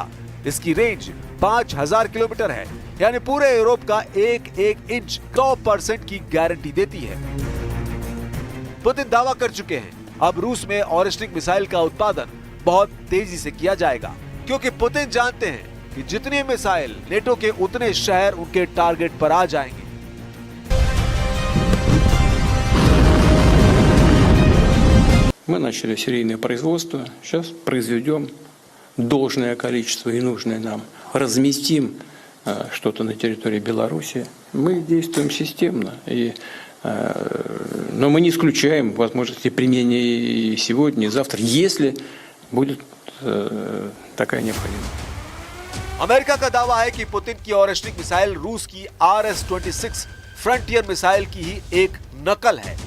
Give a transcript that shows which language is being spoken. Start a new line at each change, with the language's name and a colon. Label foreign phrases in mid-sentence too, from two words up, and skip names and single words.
Hindi: इसकी रेंज 5000 किलोमीटर है, यानी पूरे यूरोप का एक इंच 100% की गारंटी देती है। पुतिन दावा कर चुके हैं अब रूस में ओरेश्निक मिसाइल का उत्पादन बहुत तेजी से किया जाएगा, क्योंकि पुतिन जानते हैं कि जितनी मिसाइल नेटो के उतने शहर उनके टारगेट पर आ जाएंगे।
Russian: Мы начали серийное производство, сейчас произведем должное количество и нужное нам, разместим что-то на территории Беларуси. Мы действуем системно, но мы не исключаем возможности применения и сегодня, и завтра, если будет такая необходимость.
Hindi: अमेरिका का दावा है कि पुतिन की ओरेश्निक मिसाइल रूस की RS-26 फ्रंटियर मिसाइल की ही एक नकल है।